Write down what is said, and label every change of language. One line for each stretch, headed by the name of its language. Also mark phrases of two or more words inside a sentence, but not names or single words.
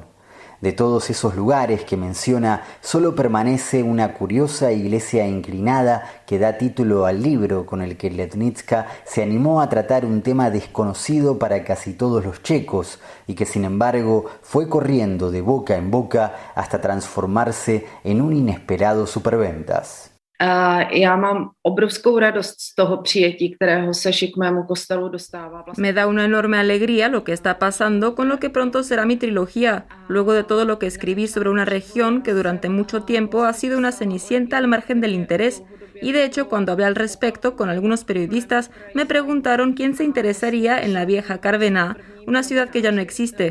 Spanish: De todos esos lugares que menciona, solo permanece una curiosa iglesia inclinada que da título al libro con el que Lednická se animó a tratar un tema desconocido para casi todos los checos y que sin embargo fue corriendo de boca en boca hasta transformarse en un inesperado superventas.
Czech: Já mám obrovskou radost z toho přijetí, kterého se Šikmému kostelu dostává.
Spanish: Me da una enorme alegría lo que está pasando con lo que pronto será mi trilogía, luego de todo lo que escribí sobre una región que durante mucho tiempo ha sido una cenicienta al margen del interés. Y de hecho, cuando hablé al respecto con algunos periodistas, me preguntaron quién se interesaría en la vieja Karviná, una ciudad que ya no existe.